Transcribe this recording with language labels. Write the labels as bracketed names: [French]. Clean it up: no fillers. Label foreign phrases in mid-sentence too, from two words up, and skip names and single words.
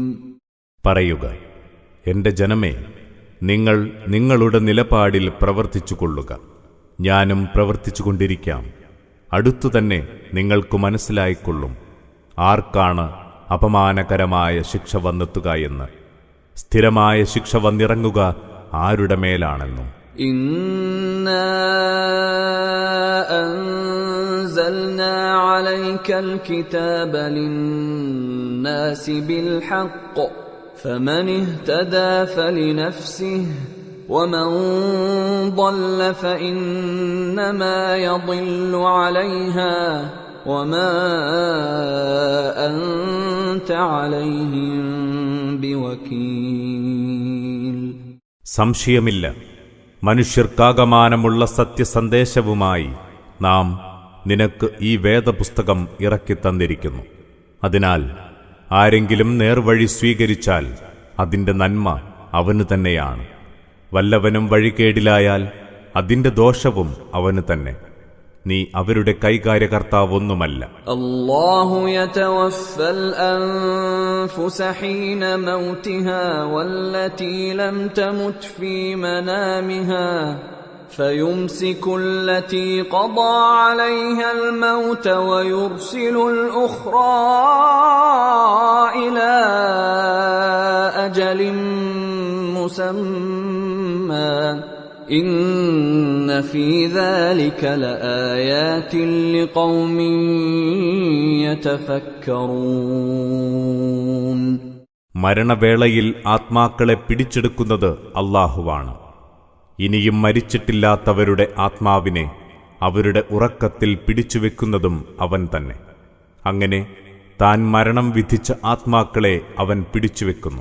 [Malayalam] പറയുക, എന്റെ ജനമേ, നിങ്ങൾ നിങ്ങളുടെ നിലപാടിൽ പ്രവർത്തിച്ചുകൊള്ളുക. ഞാനും പ്രവർത്തിച്ചുകൊണ്ടിരിക്കാം. അടുത്തുതന്നെ നിങ്ങൾക്ക് മനസ്സിലായിക്കൊള്ളും ആർക്കാണ് അപമാനകരമായ ശിക്ഷ വന്നെത്തുക എന്ന്. സ്ഥിരമായ ശിക്ഷ വന്നിറങ്ങുക ആരുടെ മേലാണെന്നും. [Arabic] إنا أنزلنا عليك الكتاب للناس بالحق فمن اهتدى فلنفسه ومن ضل فإنما يضل عليها وما أنت عليهم بوكيل. [Malayalam] സംശയമില്ല, മനുഷ്യർക്കാകമാനമുള്ള സത്യസന്ദേശവുമായി നാം നിനക്ക് ഈ വേദപുസ്തകം ഇറക്കിത്തന്നിരിക്കുന്നു. അതിനാൽ ആരെങ്കിലും നേർവഴി സ്വീകരിച്ചാൽ അതിന്റെ നന്മ അവനു തന്നെയാണ്. വല്ലവനും വഴികേടിലായാൽ അതിന്റെ ദോഷവും അവനു തന്നെ. നീ അവരുടെ കൈകാര്യകർത്താവൊന്നുമല്ല. [Arabic] الله يتوفى الأنفس حين موتها والتي لم تمت في منامها فيمسك التي قضى عليها الموت ويرسل الأخرى إلى أجل مسمى إن في ذلك لآيات لقوم يتفكرون. [Malayalam] മരണവേളയിൽ ആത്മാക്കളെ പിടിച്ചെടുക്കുന്നത് അല്ലാഹുവാണ്. ഇനിയും മരിച്ചിട്ടില്ലാത്തവരുടെ ആത്മാവിനെ അവരുടെ ഉറക്കത്തിൽ പിടിച്ചുവെക്കുന്നതും അവൻ തന്നെ. അങ്ങനെ താൻ മരണം വിധിച്ച ആത്മാക്കളെ അവൻ പിടിച്ചുവെക്കുന്നു.